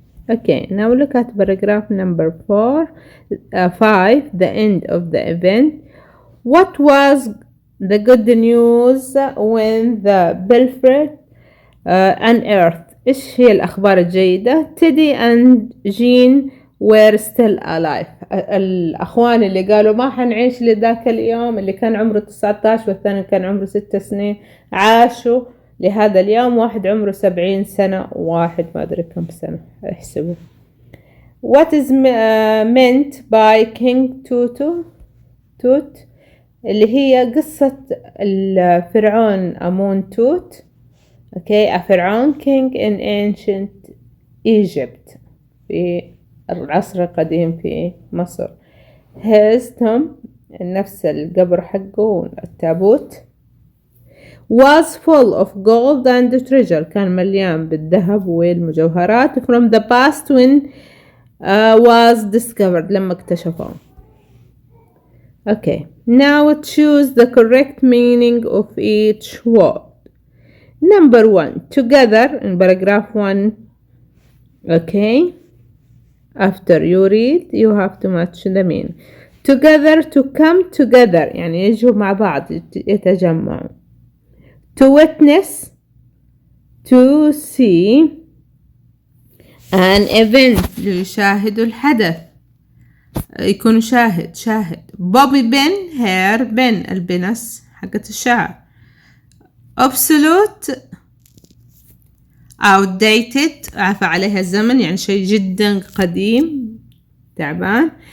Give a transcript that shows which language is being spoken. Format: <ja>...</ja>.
<en>okay, now look at paragraph number 5. the end of the event. what was the good news when the belfry unearthed؟</en> <ar>إيش هي الأخبار الجيدة؟</ar> <en>Teddy and Jean were still alive.</en> <ar>الأخوان اللي قالوا ما حنعيش لذاك اليوم، اللي كان عمره 19 والثاني كان عمره 6 سنين، عاشوا لهذا اليوم. واحد عمره 70 سنة وواحد ما أدري كم سنة، احسبوا.</ar> <en>what is meant by King Tut؟</en> <ar>اللي هي قصة الفرعون أمون توت.</ar> <en>okay, a فرعون king in ancient Egypt</en> <ar>في العصر القديم في مصر.</ar> <en>his tomb</en> <ar>نفس القبر حقه التابوت.</ar> <en>was full of gold and treasure</en> <ar>كان مليان بالذهب والمجوهرات.</ar> <en>from the past when was discovered</en> <ar>لما اكتشفوه.</ar> <en>okay, now choose the correct meaning of each word. number 1, together in paragraph 1. okay, after you read you have to match the meaning. together, to come together</en> <ar>يعني يجوا مع بعض يتجمعوا.</ar> <en>to witness to see an event</en> <ar>يشاهدوا الحدث يكون شاهد. بوبي بن هير بن البنس حقت الشعر.</ar> <en>obsolete outdated</en> <ar>عفى عليها الزمن يعني شيء جدا قديم تعبان.</ar>